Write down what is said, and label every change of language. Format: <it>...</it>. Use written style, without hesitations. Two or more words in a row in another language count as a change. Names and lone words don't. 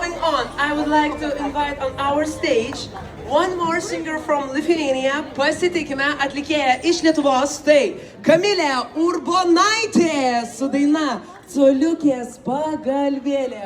<en>on, I would like to invite on our stage one more singer from Lithuania.</en> <lt>Pasitikime atlikėją iš Lietuvos. Tai Kamilė Urbonaitė su daina Coliukės pagalvėlė.</lt>